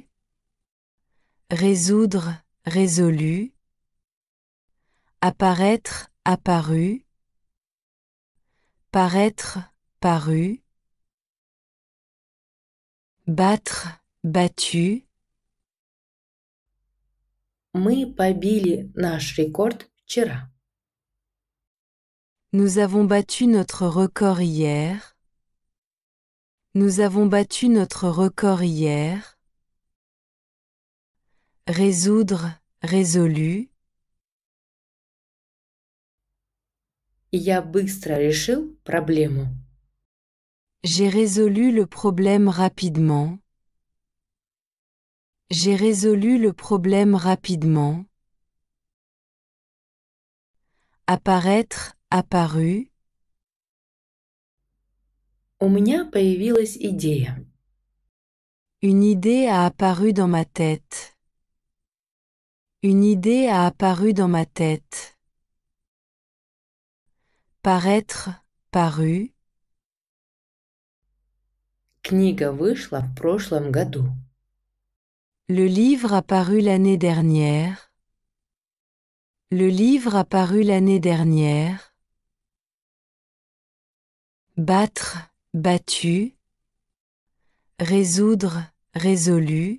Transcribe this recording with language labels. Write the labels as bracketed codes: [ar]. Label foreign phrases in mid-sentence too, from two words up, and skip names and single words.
[fr] Résoudre, résolu. Apparaître, apparu. Paraître, paru. Battre, battu. [ru] Мы побили наш рекорд вчера. [fr] Nous avons battu notre record hier. Nous avons battu notre record hier. Résoudre, résolu. [ru] Я быстро решил проблему. [fr] J'ai résolu le problème rapidement. J'ai résolu le problème rapidement. Apparaître, apparu. [ru] У меня появилась идея. [fr] Une idée a apparu dans ma tête. Une idée a apparu dans ma tête. Paraître, paru. [ru] Книга вышла в прошлом году. [fr] Le livre a paru l'année dernière. Le livre a paru l'année dernière. Battre, battu. Résoudre, résolu.